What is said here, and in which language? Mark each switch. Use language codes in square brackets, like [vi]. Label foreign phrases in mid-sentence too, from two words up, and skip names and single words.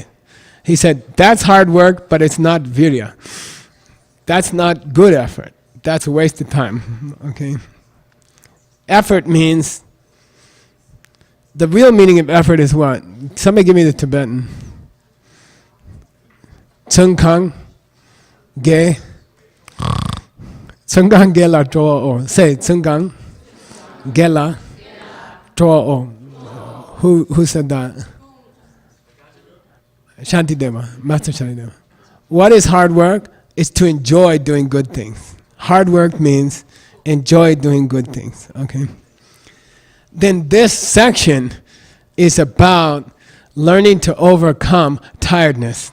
[en] He said, that's hard work, but it's not virya. That's not good effort. That's a waste of time. Okay? Effort means, the real meaning of effort is what? Somebody give me the Tibetan. [bo] བརྩོན་འགྲུས་དགེ། བརྩོན་འགྲུས་དགེ་ལ་སྤྲོ་བ. [en] Say [bo] བརྩོན་འགྲུས་དགེ་ལ་སྤྲོ་བ. [en] Who said that? Shantideva, Master Shantideva. What is hard work? It's to enjoy doing good things. Hard work means enjoy doing good things. Okay. Then this section is about learning to overcome tiredness.